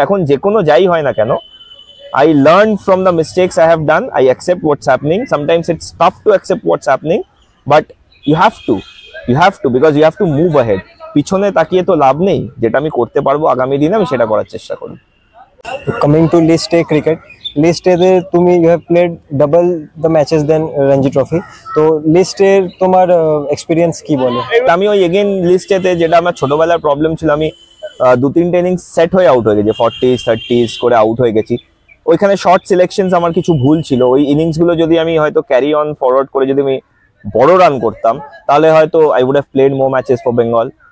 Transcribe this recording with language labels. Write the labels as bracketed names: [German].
[Bangla] এখন যে কোনো যাই হয় না কেন, [English] I learn from the mistakes I have done. I accept what's happening. Sometimes it's tough to accept what's happening, but you have to because you have to move ahead. [Bangla] পিছনে তাকিয়ে তো লাভ নেই, যেটা আমি করতে পারবো আগামী দিনে আমি সেটা করার চেষ্টা করি। [English] Coming to list A cricket, list A তে তুমি you have played double the matches than Ranji Trophy, [Bangla] তো list A তোমার এক্সপিরিয়েন্স কি বলে? আমি ওই এগেন লিস্টেতে যেটা আমার ছোটবেলার প্রবলেম ছিল, আমি 2-3টে ইনিংস সেট হয়ে আউট হয়ে গেছি, 40s 30s করে আউট হয়ে গেছি। ওইখানে শর্ট সিলেকশনস আমার কিছু ভুল ছিল। ওই ইনিংসগুলো যদি আমি হয়তো ক্যারি অন ফরওয়ার্ড করে যদি আমি বড় রান করতাম তাহলে হয়তো [English] I would have played more matches for Bengal.